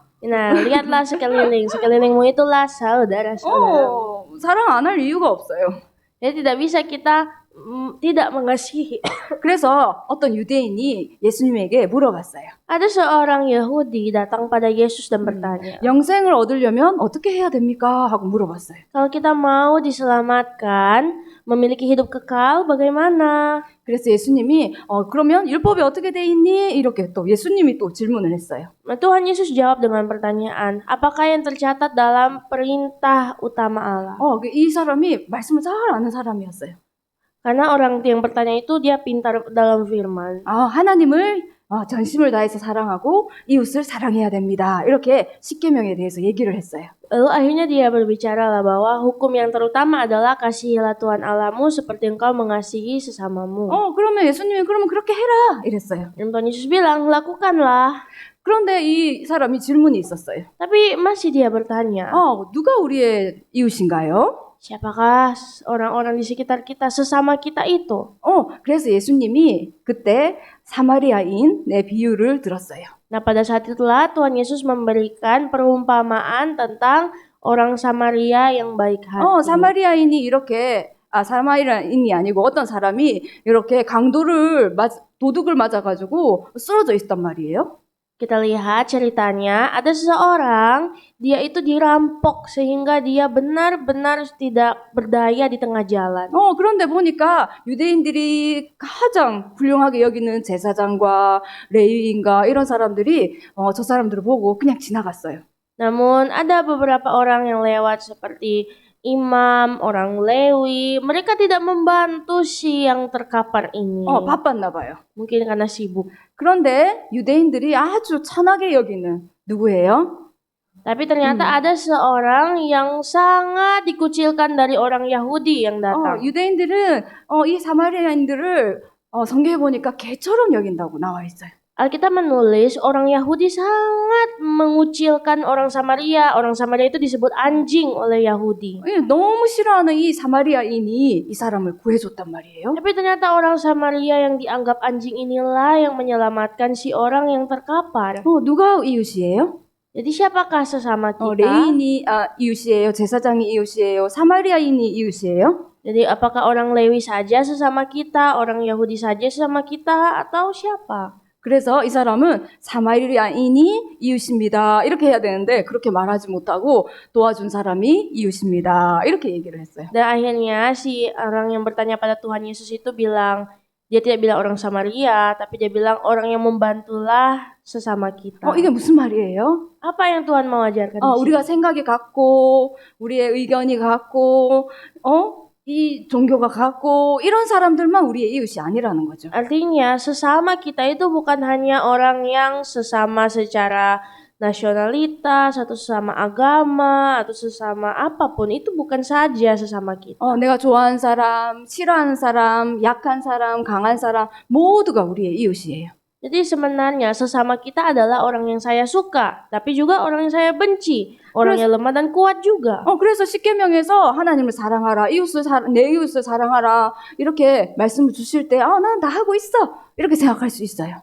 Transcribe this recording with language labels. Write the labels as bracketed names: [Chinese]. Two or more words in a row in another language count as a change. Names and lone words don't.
[Indonesian] Nah, lihatlah sekelilingmu itulah saudara-saudara. [Korean] 사랑 안 할 이유가 없어요. [Indonesian] Jadi tidak bisa kita tidak mengasihi. [Korean] 그래서 어떤 유대인이 예수님에게 물어봤어요. [Indonesian] Ada seorang Yahudi datang pada Yesus dan bertanya, [Korean] 영생을 얻으려면 어떻게 해야 됩니까? 하고 물어봤어요. [Indonesian] kalau kita mau diselamatkan, memiliki hidup kekal, bagaimana? [Korean] 그래서 예수님이 그러면 율법이 어떻게 돼 있니? 이렇게 또 예수님이 또 질문을 했어요. [Indonesian] Tuhan Yesus jawab dengan pertanyaan, apakah yang tercatat dalam perintah utama Allah? [Korean] 이 사람이 말씀을 잘 아는 사람이었어요. [Indonesian] Karena orang yang bertanya itu dia pintar dalam firman. [Korean] 하나님을 전심을 다해서 사랑하고 이웃을 사랑해야 됩니다. 이렇게 십계명에 대해서 얘기를 했어요. [Indonesian] Lalu akhirnya dia berbicara lah bahwa hukum yang terutama adalah kasihilah Tuhan Allahmu seperti engkau mengasihi sesamamu. [Korean] 그러면 예수님이 그러면 그렇게 해라 이랬어요. [Indonesian] Dan Tuhan Yesus bilang, lakukanlah. [Korean] 그런데 이 사람이 질문이 있었어요. [Indonesian] Tapi masih dia bertanya, [Korean] 누가 우리의 이웃인가요? [Indonesian] siapakah orang-orang di sekitar kita, sesama kita itu? [Korean] 그래서 예수님이 그때 사마리아인 내 비유를 들었어요. [Indonesian] Nah, pada saat itulah Tuhan Yesus memberikan perumpamaan tentang orang Samaria yang baik hati. [Korean] 사마리아인이 이렇게 사마리아인이 아니고 어떤 사람이 이렇게 도둑을 맞아가지고 쓰러져 있단 말이에요. [Indonesian] Kita lihat ceritanya, ada seseorang, dia itu dirampok sehingga dia benar-benar tidak berdaya di tengah jalan. [Korean] 그런데 보니까 유대인들이 가장 훌륭하게 여기는 제사장과 레위인과 이런 사람들이 저 사람들을 보고 그냥 지나갔어요. [Indonesian] Namun ada beberapa orang yang lewat seperti imam, orang Lewi, mereka tidak membantu si yang terkapar ini. [Korean] 바빴나 봐요. [Indonesian] Mungkin karena sibuk. [Korean] 그런데 유대인들이 아주 천하게 여기는 누구예요? [Indonesian] Tapi ternyata ada seorang yang sangat dikucilkan dari orang Yahudi yang datang. [Korean] 유대인들은 이 사마리아인들을 성경에 보니까 개처럼 여긴다고 나와 있어요. [Indonesian] Alkitab menulis orang Yahudi sangat mengucilkan orang Samaria. Orang Samaria itu disebut anjing oleh Yahudi. [Korean] 너무 싫어하는 이 사마리아인이 이 사람을 구해줬단 말이에요. [Indonesian] Tapi ternyata orang Samaria yang dianggap anjing inilah yang menyelamatkan si orang yang terkapar. [Korean] 누가 이웃이에요? [Indonesian] Jadi siapakah sesama kita? [Korean] 레인이 이웃이에요? 제사장이 이웃이에요? 사마리아인이 이웃이에요? [Indonesian] Jadi apakah orang Lewi saja sesama kita, orang Yahudi saja sesama kita, atau siapa? [Korean] 그래서 이 사람은 사마리아인이 이웃입니다. 이렇게 해야 되는데 그렇게 말하지 못하고 도와준 사람이 이웃입니다. 이렇게 얘기를 했어요. [Indonesian] Dan akhirnya si orang yang bertanya pada Tuhan Yesus itu bilang, dia tidak bilang orang Samaria, tapi dia bilang orang yang membantulah sesama kita. [Korean] 이게 무슨 말이에요? [Indonesian] Apa yang Tuhan mau ajarkan di sini? [Korean] 우리가 생각이 같고 우리의 의견이 같고 이 종교가 같고 이런 사람들만 우리의 이웃이 아니라는 거죠. [Indonesian] Artinya sesama kita itu bukan hanya orang yang sesama secara nasionalitas atau sesama agama atau sesama apapun, itu bukan saja sesama kita. [Korean] 내가 좋아하는 사람, 싫어하는 사람, 약한 사람, 강한 사람 모두가 우리의 이웃이에요. [Indonesian] Jadi sebenarnya sesama kita adalah orang yang saya suka, tapi juga orang yang saya benci, orang yang lemah dan kuat juga. [Korean] 그래서 십계명에서 하나님을 사랑하라, 내 이웃을 사랑하라 이렇게 말씀을 주실 때, 난 다 하고 있어 이렇게 생각할 수 있어요.